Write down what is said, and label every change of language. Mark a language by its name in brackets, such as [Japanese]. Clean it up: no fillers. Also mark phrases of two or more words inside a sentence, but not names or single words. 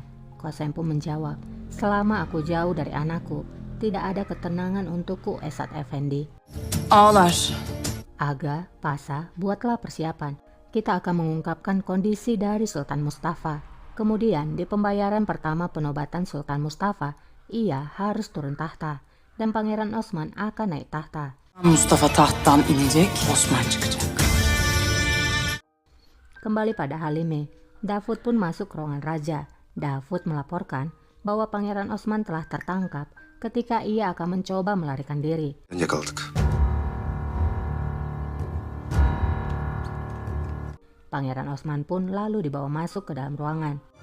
[Indonesian] Kosem pun menjawab, "Selama aku jauh dari anakku, tidak ada ketenangan untukku, Esat Effendi." Ağlar. Aga, Pasha, buatlah persiapan. Kita akan mengungkapkan kondisi dari Sultan Mustafa. Kemudian di pembayaran pertama penobatan Sultan Mustafa, ia harus turun tahta dan Pangeran Osman akan naik tahta. [Turkish] Mustafa tahttan inecek, Osman çıkacak. [Indonesian] Kembali pada Halime, Davud pun masuk ke ruangan raja. Davud melaporkan bahwa Pangeran Osman telah tertangkap ketika ia akan mencoba melarikan diri. Yakaladık. Pangeran Osman pun lalu dibawa masuk ke dalam ruangan.